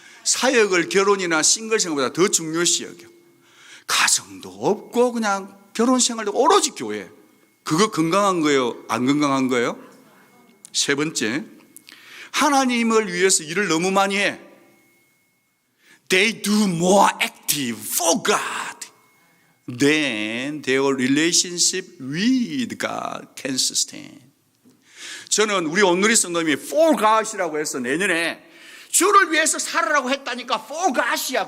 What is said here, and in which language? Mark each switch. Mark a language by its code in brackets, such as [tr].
[ko] 사역을 결혼이나 싱글 생활보다 더 중요시 여겨. 가정도 없고 그냥 결혼 생활도 오로지 교회. 그거 건강한 거예요? 안 건강한 거예요? 세 번째, 하나님을 위해서 일을 너무 많이 해. [en] They do more active for God than their relationship with God can sustain. [ko] 저는 우리 온누리 성도님이 for God이라고 해서 내년에 주를 위해서 살으라고 했다니까 for God이야.